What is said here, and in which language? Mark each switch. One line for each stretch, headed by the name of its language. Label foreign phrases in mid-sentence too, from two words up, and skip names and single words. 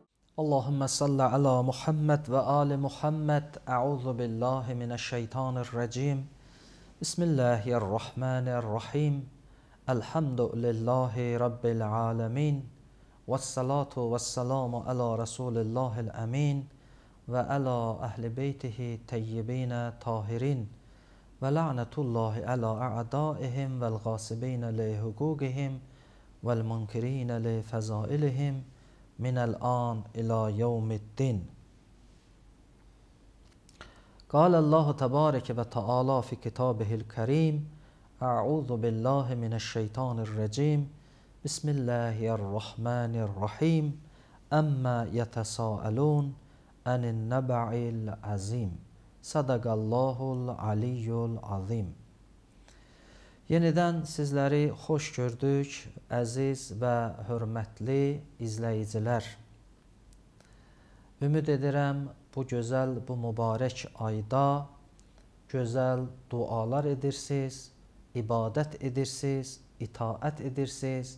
Arabic: اللهم صل على محمد وآل محمد. أعوذ بالله من الشيطان الرجيم. بسم الله الرحمن الرحيم الحمد لله رب العالمين. والصلاة والسلام على رسول الله الأمين وعلى أهل بيته الطيبين الطاهرين. ولعنة الله على أعدائهم والغاصبين لحقوقهم والمنكرين لفضائلهم من الآن إلى يوم الدين. قال الله تبارك وتعالى في كتابه الكريم أعوذ بالله من الشيطان الرجيم بسم الله الرحمن الرحيم أما يتساءلون عن النبع العظيم صدق الله العلي العظيم.
Azerbaijani: Yenidən sizləri xoş gördük, əziz və hörmətli izləyicilər. Ümid edirəm, bu gözəl, bu mübarək ayda gözəl dualar edirsiniz, ibadət edirsiniz, itaət edirsiniz.